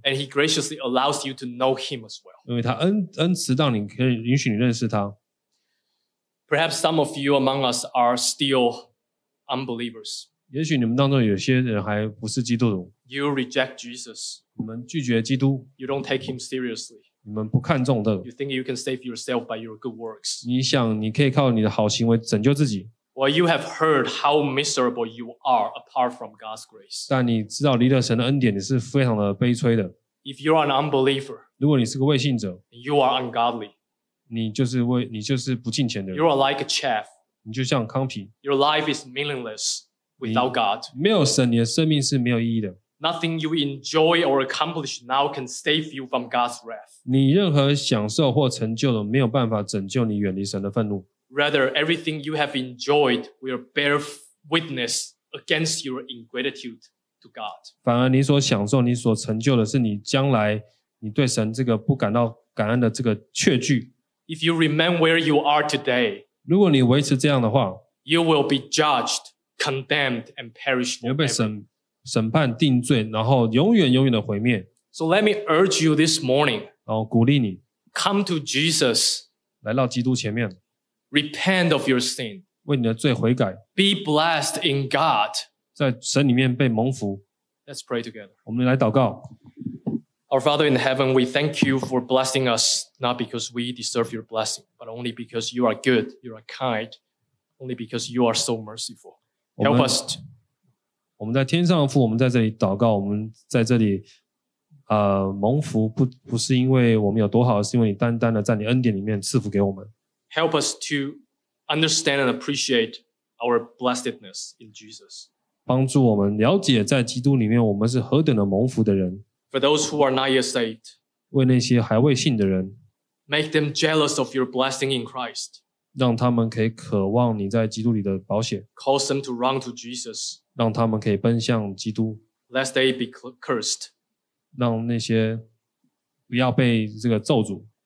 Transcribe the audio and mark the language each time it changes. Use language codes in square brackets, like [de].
[en] And he graciously allows you to know him as well. [zh] 因为他恩慈到你可以允许你认识他。 [en] Perhaps some of you among us are still unbelievers. [zh] 也许你们当中有些人还不是基督徒。 [en] You reject Jesus. [zh] 你们拒绝基督。 [en] You don't take him seriously. [zh] 你们不看重的。 [en] You think you can save yourself by your good works. [zh] 你想你可以靠你的好行为拯救自己。 [en] Well, you have heard how miserable you are apart from God's grace. [zh] 但你知道离了神的恩典，你是非常的悲催的。 [en] If you are an unbeliever, [zh] 如果你是个未信者 [en] you are ungodly. [zh] 你就是不敬虔的人。 [en] You are like a chaff. [zh] 你就像糠皮。 [en] Your life is meaningless without God. [zh] 没有神，你的生命是没有意义的。 [en] Nothing you enjoy or accomplish now can save you from God's wrath. [zh] 你任何享受或成就的，没有办法拯救你远离神的愤怒。 [en] Rather, everything you have enjoyed will bear witness against your ingratitude to God. [zh] 反而你所享受、你所成就的是你将来你对神这个不感到感恩的这个确据。 [en] If you remain where you are today, [zh] 如果你维持这样的话 [en] you will be judged, condemned, and perished forever. [zh] 你会被审判、定罪，然后永远永远的毁灭。 [en] So let me urge you this morning. [zh] 然后鼓励你 [en] come to Jesus. [zh] 来到基督前面。 [en] Repent of your sin. [zh] 为你的罪悔改。 [en] Be blessed in God. [zh] 在神里面被蒙福。 [en] Let's pray together. [zh] 我们来祷告。 [en] Our Father in heaven, we thank you for blessing us, not because we deserve your blessing, but only because you are good, you are kind, only because you are so merciful. Help us. [zh] 我们在天上的父，我们在这里祷告，我们在这里蒙福不是因为我们有多好，是因为你单单的在你恩典里面赐福给我们。 [en] Help us to understand and appreciate our blessedness in Jesus. [zh] 帮助我们了解在基督里面我们是何等的蒙福的人。 [en] For those who are not yet saved, [zh] 为那些还未信的人。 [en] Make them jealous of your blessing in Christ. [zh] 让他们可以渴望你在基督里的宝血。 [en] Cause them to run to Jesus. [zh] 让他们可以奔向基督。 [en] Lest they be cursed. [zh] 让那些不要被这个咒诅。